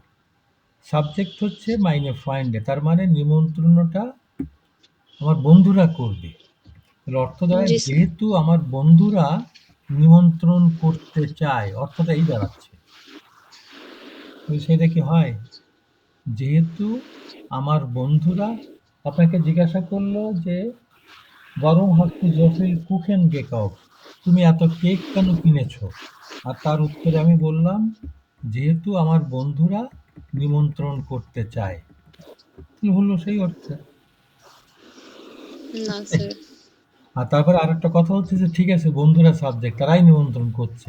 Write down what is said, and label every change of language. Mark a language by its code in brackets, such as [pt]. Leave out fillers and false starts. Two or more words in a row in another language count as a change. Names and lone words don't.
[bn] সাবজেক্ট হচ্ছে [de] meine Freunde, [bn] তার মানে নিমন্ত্রণটা আমার বন্ধুরা করবে। তাহলে অর্থ দাঁড়ায় জি স্যার। যেহেতু আমার বন্ধুরা নিমন্ত্রণ করতে চায়, অর্থটা এই দাঁড়াচ্ছে। তাহলে সেটা কি হয়? যেহেতু আমার বন্ধুরা আপনাকে জিজ্ঞাসা করলো যে [de] warum hast du so viel Kuchen gekauft? [bn] তুমি এত কেক কেন কিনেছো? আর তার উত্তরে আমি বললাম যেহেতু আমার বন্ধুরা নিমন্ত্রণ করতে চায়। তাহলে হলো সেই অর্থে। না স্যার। আর তারপরে আরেকটা কথা হচ্ছে যে ঠিক আছে, বন্ধুরা সাবজেক্ট, তারাই নিমন্ত্রণ করছে।